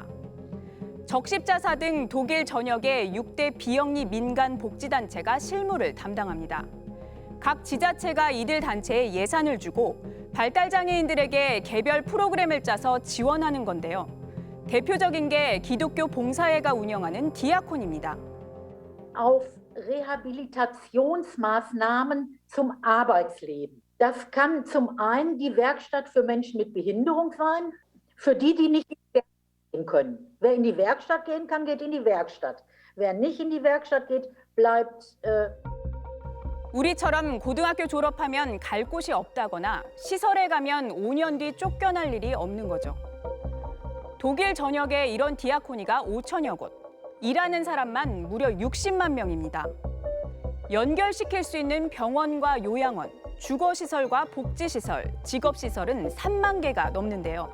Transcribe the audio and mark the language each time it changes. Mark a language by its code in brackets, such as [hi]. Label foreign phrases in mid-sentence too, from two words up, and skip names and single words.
[ko] 적십자사 등 독일 전역의 6대 비영리 민간 복지단체가 실무를 담당합니다. 각 지자체가 이들 단체에 예산을 주고 발달장애인들에게 개별 프로그램을 짜서 지원하는 건데요. 대표적인 게 기독교 봉사회가 운영하는 디아콘입니다. [de] auf Rehabilitationsmaßnahmen zum Arbeitsleben. Das kann zum einen die Werkstatt für Menschen mit Behinderung sein, für die nicht in die Werkstatt gehen können. Wer in die Werkstatt gehen kann, geht in die Werkstatt. Wer nicht in die Werkstatt geht, bleibt [ko] 우리처럼 고등학교 졸업하면 갈 곳이 없다거나 시설에 가면 5년 뒤 쫓겨날 일이 없는 거죠. 독일 전역에 이런 디아코니가 5천여 곳, 일하는 사람만 무려 60만 명입니다. 연결시킬 수 있는 병원과 요양원, 주거시설과 복지시설, 직업시설은 3만 개가 넘는데요.